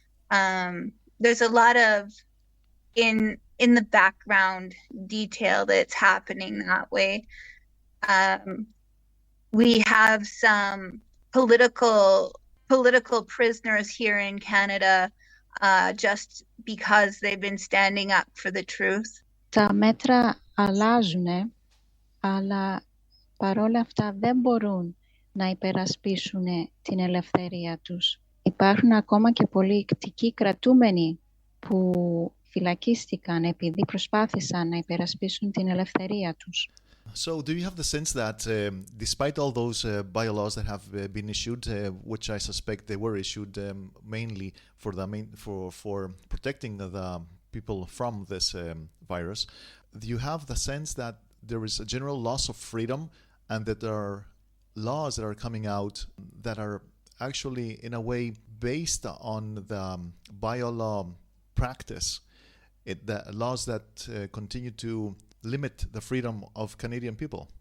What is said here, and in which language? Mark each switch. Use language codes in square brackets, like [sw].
[en] There's a lot of in the background detail that's happening that way. We have some political prisoners here in Canada just because they've been standing up for the truth. [el] Τα μέτρα αλλάζουν, αλλά παρόλα αυτά δεν μπορούν να υπερασπίσουν την ελευθερία τους. Υπάρχουν ακόμα και πολιτικοί κρατούμενοι που φυλακίστηκαν επειδή προσπάθησαν να υπερασπίσουν την ελευθερία τους. [en] So do you have the sense that despite all those bylaws that have been issued, which I suspect they were issued mainly for protecting the people from this virus, do you have the sense that there is a general loss of freedom and that there are laws that are coming out that are actually in a way based on the bylaw practice, the laws that continue to limit the freedom of Canadian people?